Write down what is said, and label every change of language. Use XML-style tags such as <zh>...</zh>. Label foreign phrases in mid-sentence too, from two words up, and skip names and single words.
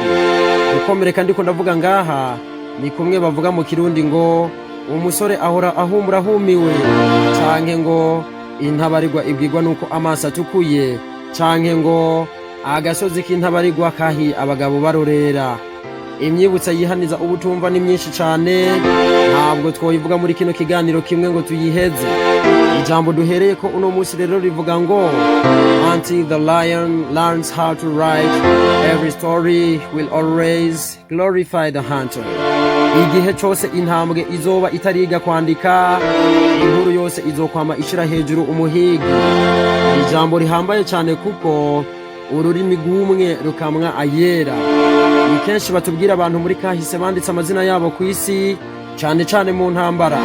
<rn>Gukomereka ndiko ndavuga ngaha ni kumwe bavuga mu Kirundi ngo umusore ahora ahumura humiwe, canke ngo intabarirwa ibwirwa nuko amaso atukuye, canke ngo agasozi k'intabarirwa kahi abagabo barorera. Imyibutsa yihaniza ubutumva ni myinshi cane, ntabwo twoyivuga muri kino kiganiro kimwe ngo tuyiheze. Ijambo duhereye ko uno musi rero rivuga ngo,</rn> <en>until the lion learns how to write, every story will always glorify the hunter.</en> <rn>Igihe cyose intambwe izoba itariga kwandika, inkuru yose izokwama ishira hejuru umuhigi. Ijambo rihambaye cyane kuko ururimi rw'umwe rukamwa ayera. Ni kenshi batubwira abantu muri kahise banditse amazina yabo ku isi, cyane cyane mu ntambara.</rn>